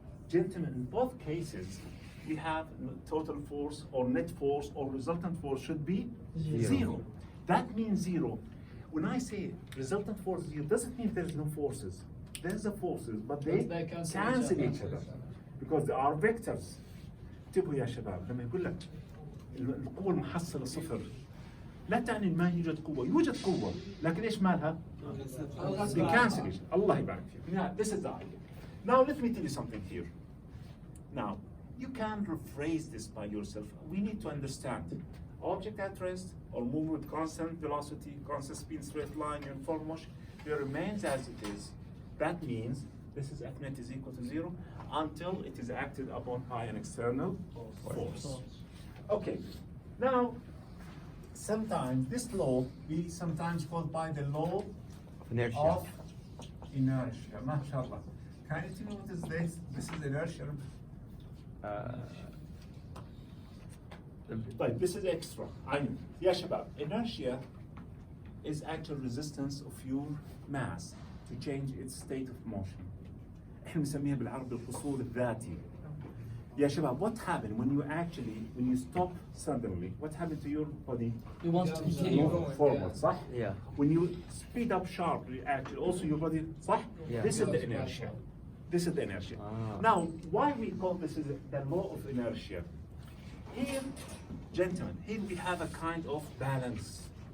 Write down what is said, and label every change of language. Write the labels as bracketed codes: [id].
[en] Gentlemen, in both cases, we have total force or net force or resultant force should be Zero. 0. That means 0. When I say resultant force 0, doesn't mean there's no forces. There's the forces, but they They cancel cancel each each other. other because they are vectors. [ar] انتبهوا يا شباب لما يقول لك القوة المحصلة صفر لا تعني ما يوجد قوة، يوجد قوة لكن ايش مالها؟ [en] They cancel each other. [ar] الله يبارك فيك. [en] Yeah, this is the idea. Now let me tell you something here. Now, you can rephrase this by yourself. We need to understand object at rest or move with constant velocity, constant speed, straight line, uniform motion, it remains as it is. That means this is F net is equal to 0 until it is acted upon by an external force. Okay, now sometimes this law we sometimes called by the law Inertia. of inertia. MashaAllah. Can you tell me what is this? This is inertia. But this is extra. I know. Yeah, Shabab. Inertia is actual resistance of your mass to change its state of motion. [ar] احنا بنسميها بالعربي الفصول الذاتي. [en] Yeah, Shabab, what happened when you stop suddenly? What happened to your body? You want to continue. Move forward, صح? Yeah. When you speed up sharply, actually, also your body, صح? Yeah. This is the inertia. This is the inertia. Now, why we call this is the law of inertia? Here, gentlemen, here we have a kind of balance.